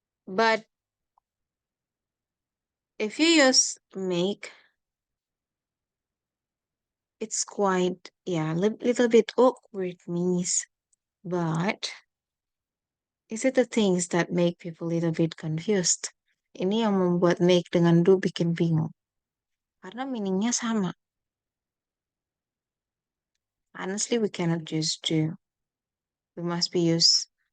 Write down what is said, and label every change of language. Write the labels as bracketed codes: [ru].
[en] But if you use make, it's quite, little bit awkward, Miss. But is it the things that make people little bit confused? [id] Ini yang membuat make dengan do bikin bingung. Karena meaningnya sama. [en] Honestly, we cannot use do. We must be use.